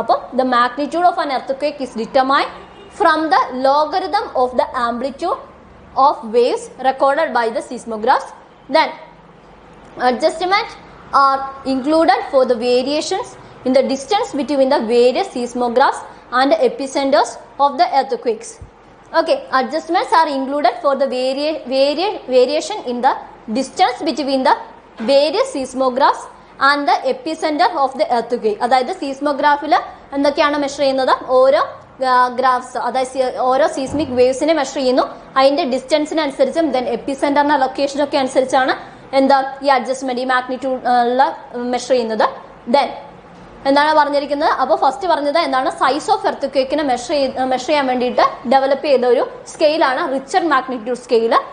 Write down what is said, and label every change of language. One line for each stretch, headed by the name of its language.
English: അപ്പോൾ the magnitude of an earth is determine from the logarithm of the amplitude of waves recorded by the seismographs. Then adjustments are included for the variations in the distance between the various seismographs and the epicenters of the earthquakes. Okay, adjustments are included for the variation in the distance between the various seismographs and the epicenter of the earthquake.
Malayalam: അതായത് സീസ്മോഗ്രാഫിൽ എന്തൊക്കെയാണ് measure ചെയ്യുന്നത്, ഓരോ graphs, അതായത് ഓരോ seismic waves measure ചെയ്യുന്നു, അതിന്റെ ഡിസ്റ്റൻസിനനുസരിച്ചും then എപ്പിസെന്ററിന്റെ ലൊക്കേഷനൊക്കെ അനുസരിച്ചാണ് എന്താ ഈ അഡ്ജസ്റ്റ്മെന്റ്, ഈ മാഗ്നിറ്റ്യൂഡിലുള്ള മെഷർ ചെയ്യുന്നത്. ദെൻ എന്താണ് പറഞ്ഞിരിക്കുന്നത്, അപ്പോൾ ഫസ്റ്റ് പറഞ്ഞത് എന്താണ് സൈസ് ഓഫ് എർത്ത് മെഷർ ചെയ്യാൻ വേണ്ടിയിട്ട് ഡെവലപ്പ് ചെയ്ത ഒരു സ്കെയിലാണ് റിച്ചർഡ് മാഗ്നിറ്റ്യൂഡ് സ്കെയിൽ.